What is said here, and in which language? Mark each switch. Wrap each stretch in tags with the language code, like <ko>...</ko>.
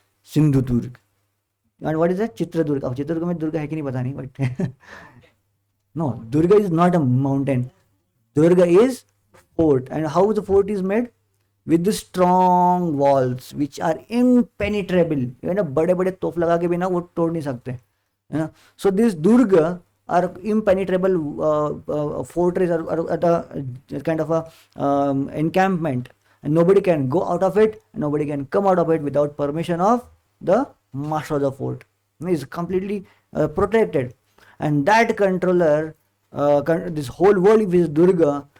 <en>Sindhu Durg. And what is that? Chitradurga. Oh,</en> <hi>Chitradurga mein Durga hai ki nahi pata nahi,</hi> <en>but no, Durga is not a mountain. Durga is fort. And how the fort is made? With the strong walls which are impenetrable. You know,</en> <hi>bade bade तोप लगा के बिना वो तोड़ नहीं सकते.</hi> <en>So this Durga are impenetrable fortress or a kind of a encampment, and nobody can go out of it, and nobody can come out of it without permission of the master of the fort. It is completely protected, and that controller, this whole world is Durga.</en>